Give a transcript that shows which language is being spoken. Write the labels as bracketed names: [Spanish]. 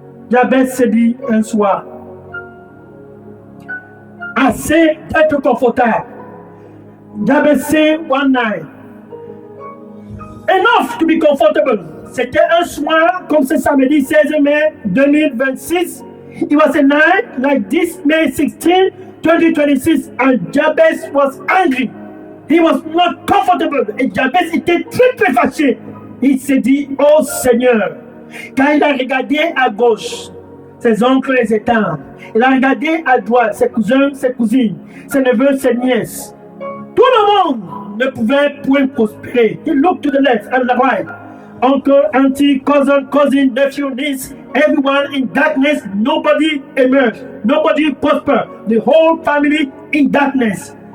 [French] Jabez se dit un soir, assez d'être confortable. [English] Jabez said one night, enough to be comfortable. [French] C'était un soir, comme ce samedi 16 mai 2026. [English] It was a night like this, May 16, 2026, and Jabez was angry. He was not comfortable. [French] Et Jabez était très fâché. Il s'est dit, oh Seigneur. Quand il a regardé à gauche, ses oncles et ses tantes, il a regardé à droite, ses cousins, ses cousines, ses neveux, ses nièces. Tout le monde ne pouvait point prospérer. [English] He looked to the left and the right. Uncle, auntie, cousin, nephew, niece, everyone in darkness. Nobody emerged. Nobody prospered. The whole family in darkness.